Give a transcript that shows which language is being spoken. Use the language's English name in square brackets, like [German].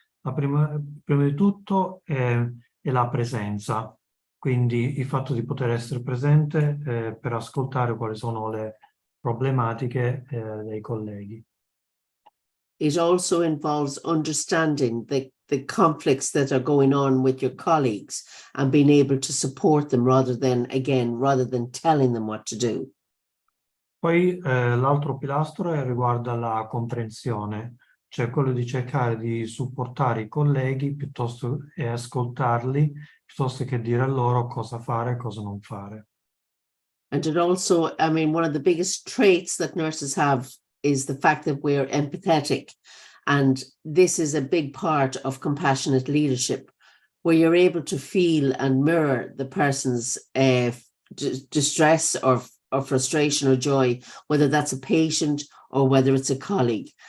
[Italian] Prima di tutto è la presenza, quindi il fatto di poter essere presente per ascoltare quali sono le problematiche dei colleghi. [English] It also involves understanding the conflicts that are going on with your colleagues and being able to support them rather than telling them what to do. [Italian] Poi l'altro pilastro riguarda la comprensione, cioè quello di cercare di supportare i colleghi piuttosto e ascoltarli, piuttosto che dire a loro cosa fare e cosa non fare. [English] And it also, I mean, one of the biggest traits that nurses have is the fact that we're empathetic. And this is a big part of compassionate leadership, where you're able to feel and mirror the person's distress or frustration or joy, whether that's a patient or whether it's a colleague.